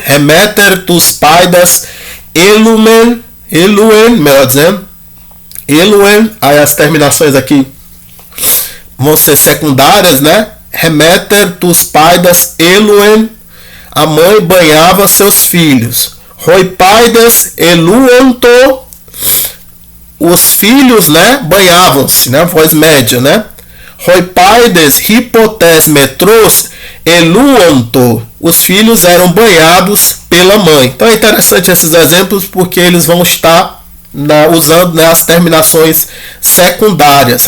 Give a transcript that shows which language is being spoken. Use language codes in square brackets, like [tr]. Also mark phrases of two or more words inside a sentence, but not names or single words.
[el] ἡ μήτηρ τοὺς παῖδας ἔλουεν, [pt] melhor dizendo, [el] eluen. [pt] Aí as terminações aqui vão ser secundárias, né? [el] ἡ μήτηρ τοὺς παῖδας ἔλουεν, [pt] a mãe banhava seus filhos. [el] οἱ παῖδες ἐλούοντο, [pt] os filhos, né, banhavam-se, né, voz média, né? [el] οἱ παῖδες ὑπὸ τῆς μητρὸς ἐλούοντο, [pt] os filhos eram banhados pela mãe. Então é interessante esses exemplos porque eles vão estar usando, né, as terminações secundárias.